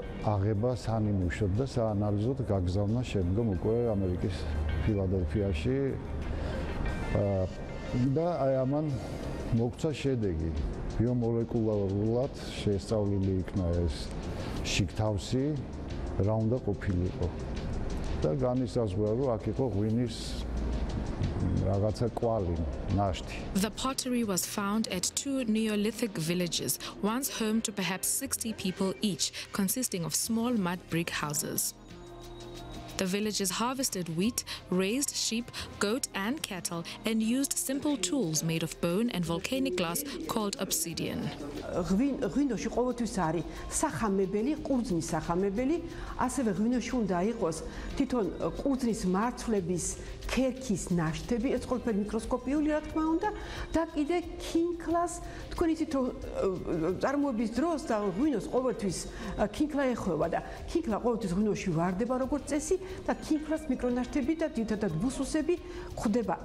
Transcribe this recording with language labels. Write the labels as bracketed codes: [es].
[ka] აღება სანიმუშოდ და საანალიზოდ გაგზავნა შემდგომ უკვე ამერიკის ფილადელფიაში და აი ამან მოგცა შედეგი ბიომოლეკულარულად შესწავლილი იქნა ეს შიგთავსი რა უნდა ყოფილიყო და განისაზღვრა რომ აქ იყო ღვინის [en] The pottery was found at 2 Neolithic villages, once home to perhaps 60 people each, consisting of small mud brick houses. The villages harvested wheat, raised sheep, goat and cattle, and used simple tools made of bone and volcanic glass called obsidian. [ka] ღვინოში ყოველთვის არის სახამებელი, ყურძნის სახამებელი, ასევე ღვინოში უნდა იყოს თვითონ ყურძნის მარცვლების ქერქის ნაშთები, ეს ყველაფერი მიკროსკოპიული რა თქმა უნდა, და კიდე ქინქლას, თქვენ იცით რომ წარმოების დროს და ღვინოს ყოველთვის ქინქლა ეხება და ქინქლა ყოველთვის ღვინოში ვარდება როგორც წესი და ქინქლას მიკრონაშთები და ძირითადად ბუსუსები გვხვდება.